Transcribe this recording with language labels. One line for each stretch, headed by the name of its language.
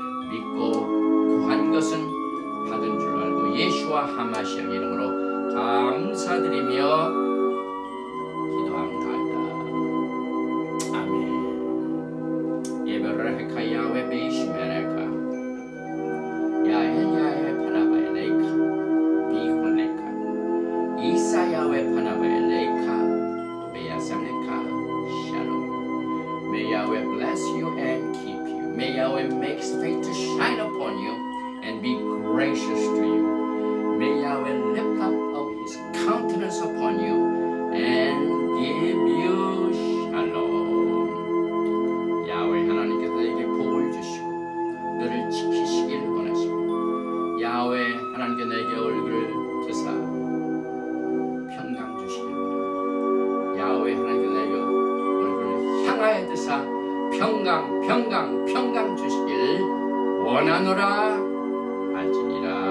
Korean: 믿고 구한 것은 받은 줄 알고 예수와 하마시아 이름으로 감사드리며 기도합니다. 아멘. 예배를
Hebrew: 헤카 야외 베이시메레카 야엘야에 파나바에 레이카 비혼레카 이사야웨 파나바에 레이카 베야삼레카 샬롬.
English: May Yahweh bless you and keep you. May Yahweh make his face to shine upon you and be gracious to you. May Yahweh lift up his countenance upon you and give you shalom.
Korean: 야훼 하나님께서 너에게 복을 주시고 너를 지키시길 원하시고 야훼 하나님께 너에게 얼굴을 드사 평강 주시길 원하시고 야훼 하나님께 너에게 얼굴을 향하여 드사 평강 주시길 원하노라 할지니라.